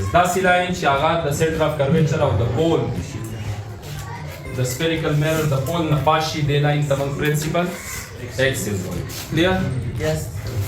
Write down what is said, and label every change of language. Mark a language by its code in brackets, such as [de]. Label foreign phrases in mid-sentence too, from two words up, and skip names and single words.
[ps] داسې لاین چې هغه د [en] center of curvature [ps] او د [en] pole the spherical mirror [ps] د pole نه پاس شي، دې لاین ته موږ [en] principal axis [ps] وایو. Clear? [en] Yes.